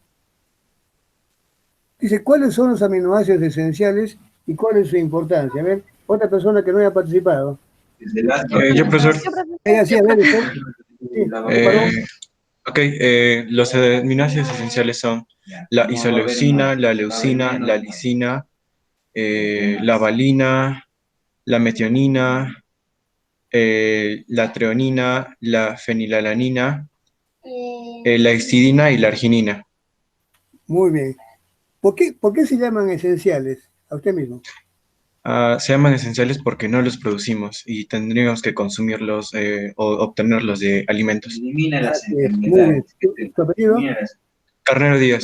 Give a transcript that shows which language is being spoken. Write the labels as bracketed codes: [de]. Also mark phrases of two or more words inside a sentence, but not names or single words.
[es] Dice, ¿cuáles son los aminoácidos esenciales y cuál es su importancia? A ver, otra persona que no haya participado. Yo, profesor. Ella sí, a ver, usted. Sí, perdón. Ok, los aminoácidos esenciales son la isoleucina, la leucina, la lisina, la valina, la metionina, la treonina, la fenilalanina, la histidina y la arginina. Muy bien. ¿Por qué se llaman esenciales? A usted mismo. Se llaman esenciales porque no los producimos y tendríamos que consumirlos o obtenerlos de alimentos. Así es, muy bien. ¿Tu apellido? Carnero Díaz.